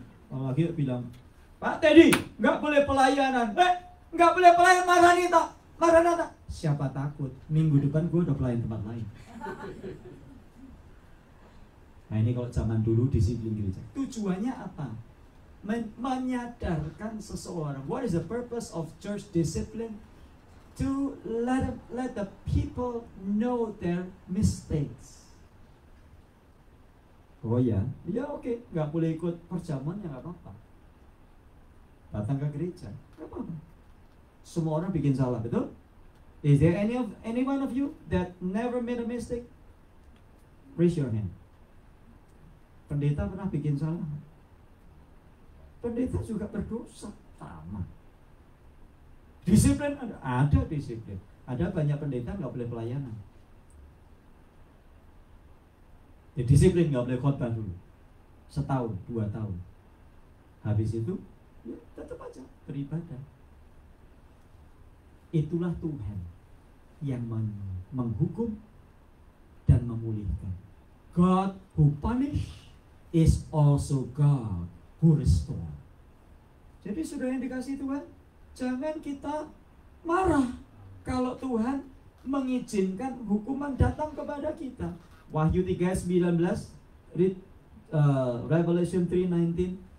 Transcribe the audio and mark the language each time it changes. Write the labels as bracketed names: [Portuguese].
[Indonesian] Kalau lagi bilang, Pak Teddy, nggak boleh pelayanan. Nggak boleh pelayan Maranatha. Siapa takut? Minggu depan gue udah pelayan tempat lain. Nah ini kalau zaman dulu disiplin gereja. Tujuannya apa? menyadarkan seseorang. [English] What is the purpose of church discipline? To let the people know their mistakes. [Indonesian] Oh ya, oke, nggak boleh ikut perjamuan ya nggak apa-apa. Datang ke gereja, nggak apa-apa. Semua orang bikin salah, betul? [English] Is there any one of you that never made a mistake? Raise your hand. [Indonesian] Pendeta pernah bikin salah? Pendeta juga berdosa, sama. Disiplin ada disiplin. Ada banyak pendeta nggak boleh pelayanan. Ya, disiplin nggak boleh khotbah dulu, setahun, 2 tahun. Habis itu, ya, tetap aja beribadah. Itulah Tuhan yang menghukum dan memulihkan. [English] God who punish is also God who restore. [Indonesian] Jadi sudah yang dikasih Tuhan, jangan kita marah kalau Tuhan mengizinkan hukuman datang kepada kita. [English] Wahyu 3:19, read Revelation 3:19.